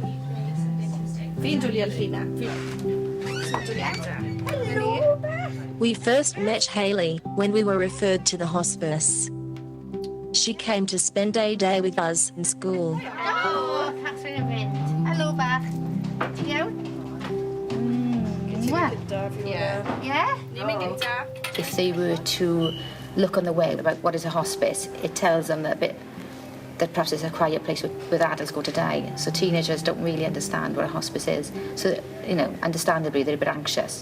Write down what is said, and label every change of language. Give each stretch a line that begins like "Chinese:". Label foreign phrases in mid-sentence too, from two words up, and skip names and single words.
English: We first met Hayley when we were referred to the hospice. She came to spend a day with us in school. Hello, Catherine and Vint. Hello,
Welsh: Beth. Ti'n iawn?
English: Yeah? If they were to look on the web about what is a hospice, it tells them that perhaps it's a quiet place where adults go to die. So teenagers don't really understand what a hospice is. So, understandably, they're a bit anxious.